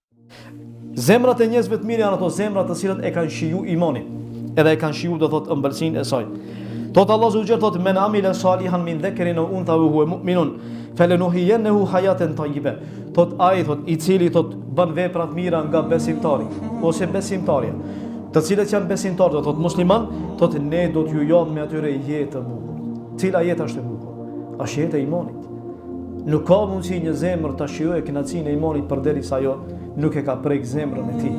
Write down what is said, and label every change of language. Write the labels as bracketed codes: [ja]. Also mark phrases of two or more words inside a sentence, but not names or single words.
[sq] Zemrat e njerëzve të mirë janë ato zemrat të cilat e kanë shiju imanin, edhe e kanë shiju do thot ëmbëlsinë e saj. [ar] Thot الله سبحانه thot من عمل صالحا من ذكر أو أنثى وهو مؤمن فلنحيينه حياة طيبة. [sq] Thot ai thot i cili thot bën vepra të mira nga besimtari ose besimtarja, të cilët janë besimtarë, do thot musliman, thot ne do t'ju japim me atyre jetë të bukur. Cila jetë është e bukur? Është jeta e imanit. Nuk ka mundësi një zemër ta shijojë kënaqësinë e imanit përderisa ajo nuk e ka prek zemrën e tij.